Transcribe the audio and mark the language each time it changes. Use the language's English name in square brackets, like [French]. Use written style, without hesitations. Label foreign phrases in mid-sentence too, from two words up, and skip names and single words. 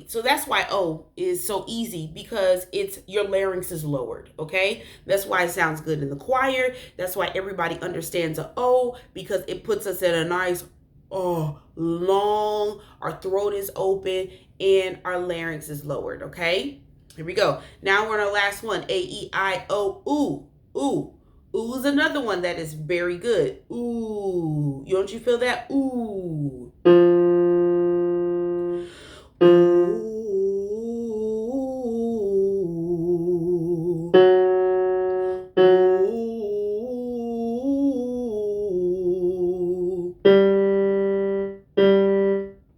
[English] So that's why O is so easy, because it's your larynx is lowered, okay? That's why it sounds good in the choir. That's why everybody understands a O, because it puts us in a nice long, our throat is open and our larynx is lowered, okay? Here we go. Now we're on our last one. A-E-I-O, ooh, ooh. Ooh is another one that is very good. Ooh. Don't you feel that? Ooh. Ooh. Ooh.